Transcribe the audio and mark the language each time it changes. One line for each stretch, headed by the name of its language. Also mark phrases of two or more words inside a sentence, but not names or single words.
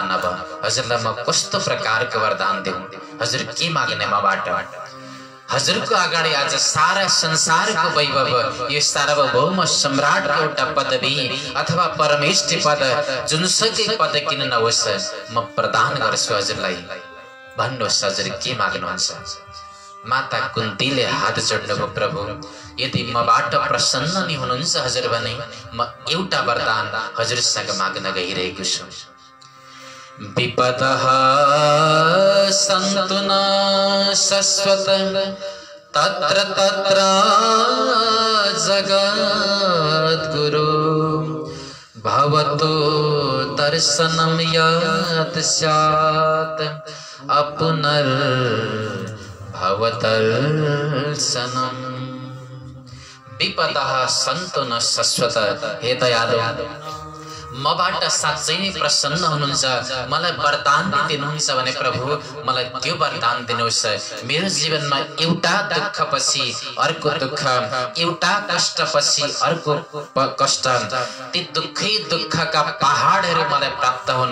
Nepali: अब हजुरलाई म कस्तो प्रकारको वरदान दिउँ हजुर के माग्ने मबाट हजुरको अगाडि आज सारा संसारको वैभव यो सार्वभौम सम्राटको एउटा पदवी अथवा परमेष्ठी पद जुनसुकै पद किन नहोस् म प्रदान गर्छु हजुरलाई भन्नुहोस् हजुर के माग्नुहुन्छ। माता कुन्तीले हात जोड्नुभयो प्रभु यदि मबाट प्रसन्न नि हुनुहुन्छ हजुर भने म एउटा वरदान हजुरसँग माग्न गइरहेको छु।
Sanskrit: विपदः सन्तु न शाश्वत तत्र तत्र जगद्गुरु भवतो दर्शनं यत् स्यात् अपुनर् भवदर्शनम्। विपदः सन्तु न शाश्वत
Nepali: हे दयालु मबाट साँच्चै नै प्रसन्न हुनुहुन्छ, मलाई वरदान दिनुहुन्छ भने प्रभु मलाई त्यो वरदान दिनुहोस्। मेरो जीवनमा एउटा दुःखपछि अर्को दुःख, एउटा कष्टपछि अर्को कष्ट, ती दुःखै दुःखका पहाडहरू मलाई प्राप्त हुन्।